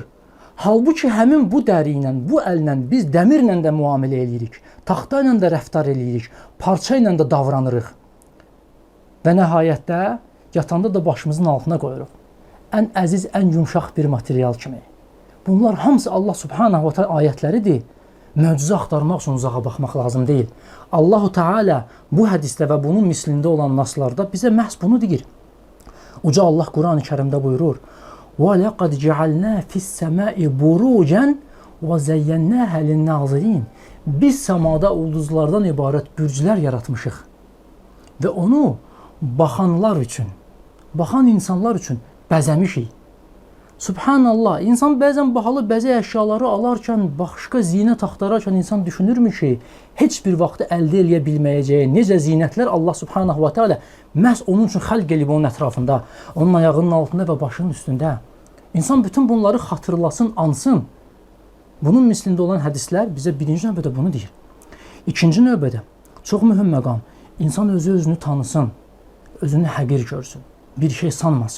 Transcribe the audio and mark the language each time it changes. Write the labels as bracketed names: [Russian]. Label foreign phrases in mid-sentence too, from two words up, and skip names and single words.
[Azerbaijani] Halbuki həmin bu dəri ilə, bu əllə biz dəmirlə də müamilə eləyirik, taxta ilə də rəftar eləyirik, parça ilə də davranırıq. Və nəhayətdə yatanda da başımızın altına qoyuruq. Ən əziz, ən yumşaq bir material kimi. Bunlar hamısı Allah [Arabic] سبحانه وتعالى [Azerbaijani] ayətləridir. Möcüzə axtarmaq üçün uzağa baxmaq lazım deyil. [Arabic] الله تعالى [Azerbaijani] bu hədisdə və bunun mislində olan naslarda bizə məhz bunu deyir. Uca Allah Quran-ı Kərimdə buyurur: [Arabic] وَلَقَدْ جَعَلْنَا فِي السَّمَاءِ بُرُوجًا وَزَيَّنَّاهَا لِلنَّاظِرِينَ [Azerbaijani] Biz səmada ulduzlardan ibarət bürclər yaratmışıq və onu baxanlar üçün, baxan insanlar üçün bəzəmişik. Subhanallah, insan bəzən bahalı bəzək əşyaları alarkən, başqa zinət axtararkən insan düşünürmü ki, heç bir vaxtı əldə eləyə bilməyəcəyi necə zinətlər Allah [Arabic] سبحانه وتعالى [Azerbaijani] məhz onun üçün xəlq eləyib onun ətrafında, onun ayağının altında və başının üstündə. İnsan bütün bunları xatırlasın, ansın. Bunun mislində olan hədislər bizə birinci növbədə bunu deyir. İkinci növbədə, çox mühüm məqam, insan özünü tanısın, özünü həqir görsün, bir şey sanmasın.